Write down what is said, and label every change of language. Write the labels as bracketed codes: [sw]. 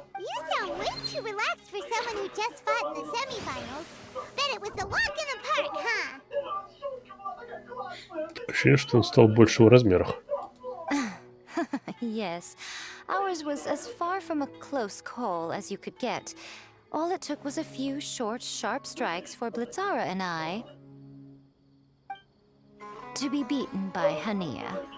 [en] You sound way too relaxed for someone who just fought in the semifinals. Bet it was a walk in the park, huh? [ru] Ощущение, что он стал больше в размерах. [en] Yes, ours was as far from a close call as you could get. All it took was a few short, sharp strikes for Blitzara and I to be beaten by Hania.